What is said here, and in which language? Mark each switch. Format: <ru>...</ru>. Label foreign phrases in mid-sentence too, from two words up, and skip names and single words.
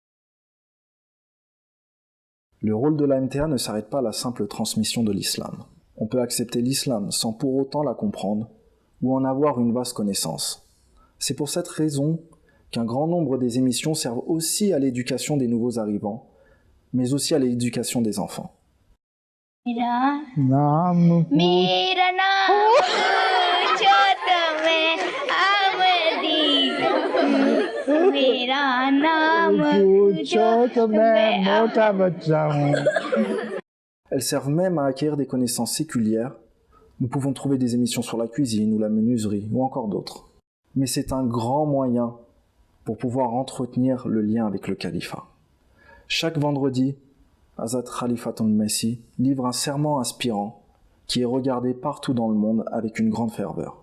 <fr>Le rôle de la MTA ne s'arrête pas à la simple transmission de l'islam. On peut accepter l'islam sans pour autant la comprendre ou en avoir une vaste connaissance. C'est pour cette raison qu'un grand nombre des émissions servent aussi à l'éducation des nouveaux arrivants, mais aussi à l'éducation des enfants.</fr> <ur>नाम میرا نام پوچھو تو میں احمدی ہوں. میرا نام پوچھو تو میں موٹا بچہ ہوں.</ur> <fr>Elles servent même à acquérir des connaissances séculières. Nous pouvons trouver des émissions sur la cuisine ou la menuiserie ou encore d'autres. Mais c'est un grand moyen pour pouvoir entretenir le lien avec le califat. Chaque vendredi, Hazrat Khalifatul Messi livre un sermon inspirant qui est regardé partout dans le monde avec une grande ferveur.</fr>